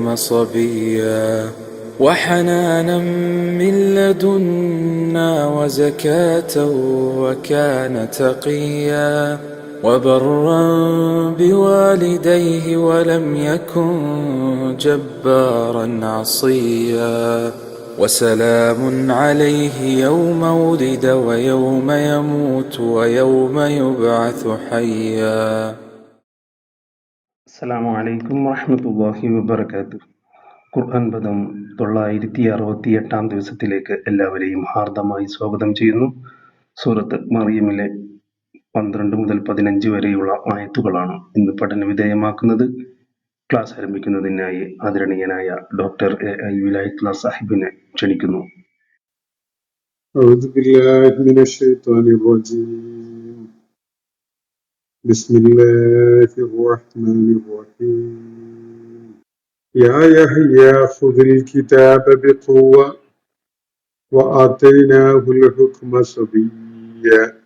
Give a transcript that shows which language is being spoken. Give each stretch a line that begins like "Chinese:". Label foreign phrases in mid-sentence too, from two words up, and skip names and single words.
Arabic: صبيا وحنانا من لدنا وزكاة وكان تقيا وبرا بوالديه ولم يكن جبارا عصيا وسلام عليه يوم ولد ويوم يموت ويوم يبعث حيا. السلام عليكم ورحمة الله وبركاته.
Malayalam: ഖുർആൻ പദം 968 ദിവസത്തിലേക്ക് എല്ലാവരെയും ഹാർദമായി സ്വാഗതം ചെയ്യുന്നു. സൂറത്ത് മറിയമിലെ 12 മുതൽ 15 വരെയുള്ള ആയത്തുകളാണ് ഇന്ന് പഠന വിധേയമാക്കുന്നത്. ക്ലാസ് ആരംഭിക്കുന്നതിനായി ആദരണീയനായ ഡോക്ടർ എ വിലായത്തുള്ള സാഹിബിനെ ക്ഷണിക്കുന്നു.
Arabic: أعوذ بالله من الشيطان الرجيم. بسم الله الرحمن الرحيم. يا يحيى خذ الكتاب بقوة وآتيناه الحكم صبيا